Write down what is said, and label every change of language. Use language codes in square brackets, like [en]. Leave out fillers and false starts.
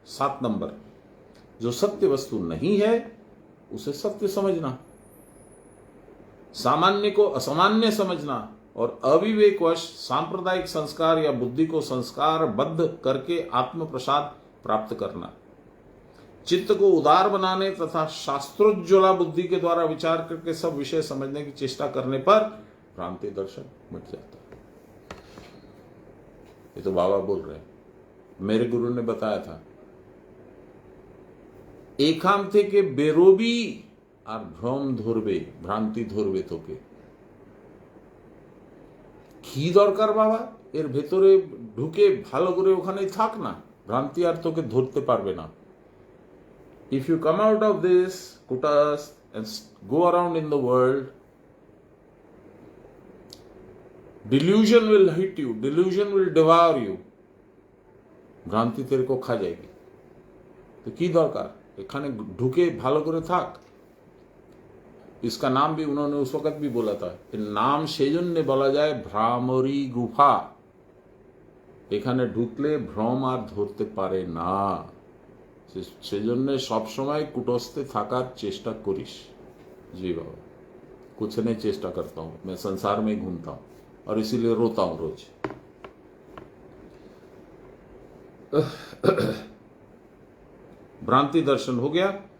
[hi] 7 number, जो सत्य वस्तु नहीं है उसे सत्य समझना, सामान्य को असामान्य समझना और अविवेकवश सांप्रदायिक संस्कार या बुद्धि को संस्कारबद्ध करके आत्म प्रसाद प्राप्त करना, चित्त को उदार बनाने तथा शास्त्रोज्ज्वला बुद्धि के द्वारा विचार करके सब विषय समझने की चेष्टा करने पर भ्रांति दर्शन मिट जाता है। ये तो बाबा बोल रहे हैं, मेरे गुरु ने बताया था। [bn] एकाम থেকে বেরোবি আর ভ্রম ধরবে, ভ্রান্তি ধরবে তোকে। কি দরকার বাবা, এর ভেতরে ঢুকে ভালো করে ওখানেই থাক না, ভ্রান্তি আর তোকে ধরতে পারবে না। [en] If you come out of this kutas and go around in the world, delusion will hit you, delusion will devour you, ভ্রান্তি [hi] तेरे को खा जाएगी। [bn] तो की दरकार, এখানে ঢুকে ভালো করে থাক। [hi] इसका नाम भी उन्होंने उस वक्त भी बोला था, नाम [bn] সেজন্য বলা যায় ভ্রামরী গুফা। এখানে ঢুকলে ভ্রম আর ধরতে পারে না, সেজন্য সবসময় কুটস্থে থাকার চেষ্টা করিস। [hi] जी बाबा, कुछ नहीं चेष्टा करता हूं, मैं संसार में ही घूमता हूं और इसीलिए रोता हूं रोज। भ्रांति दर्शन हो गया।